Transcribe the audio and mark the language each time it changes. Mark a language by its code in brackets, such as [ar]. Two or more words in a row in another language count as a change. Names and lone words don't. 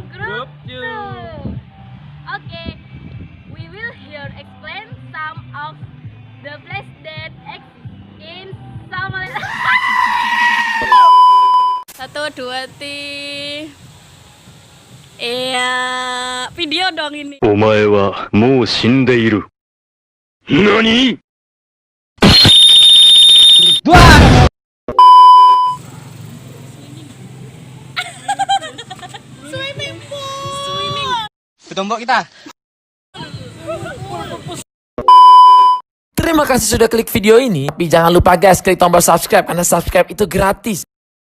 [en] Group group 2. 2. Okay, we will here explain some of the place that exist in Somaliland. [id] Satu, dua, tiga. Iya, video dong ini. [ja] お前はもう死んでいる。何？ [en] Swimming pool. [id] Bertombok kita. Terima kasih sudah klik video ini. Tapi jangan lupa guys, klik tombol subscribe karena subscribe itu gratis.